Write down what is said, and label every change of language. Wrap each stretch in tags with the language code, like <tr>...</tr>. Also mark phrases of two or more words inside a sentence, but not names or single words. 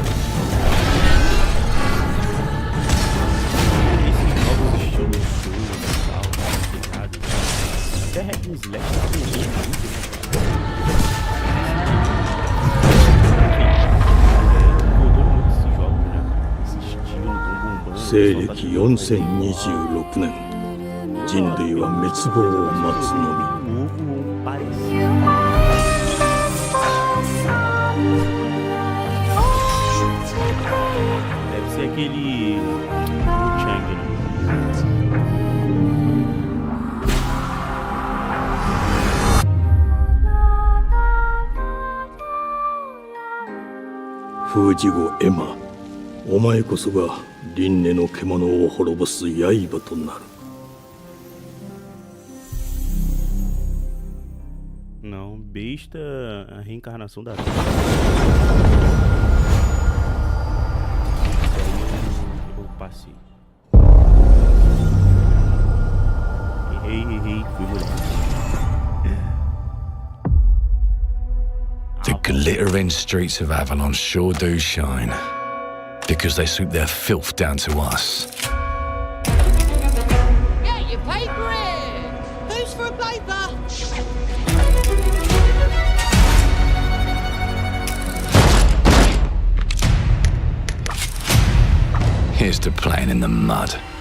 <pt>Esses novos estilos e tal, pegado. Até</pt> <en>Hack and Slash</en> <pt>tá aprendendo muito, né? Mudou muito esse jogo, né? Esse estilo tão bombando.</pt> <ja>西暦4026年、人類は滅亡を待つのみ。</ja> <pt>Deve ser aquele Chang, né? Fujigo Emma,</pt> <ja>お前こそが輪廻の獣を滅ぼす刃となる。</ja> <pt>Não, besta a reencarnação da vida. Eu passei. Errei, fui mulher.</pt> <en>glittering streets of Avalon sure do shine. Because they swoop their filth down to us. Get your paper in! Who's for a paper? Here's to playing in the mud.</en>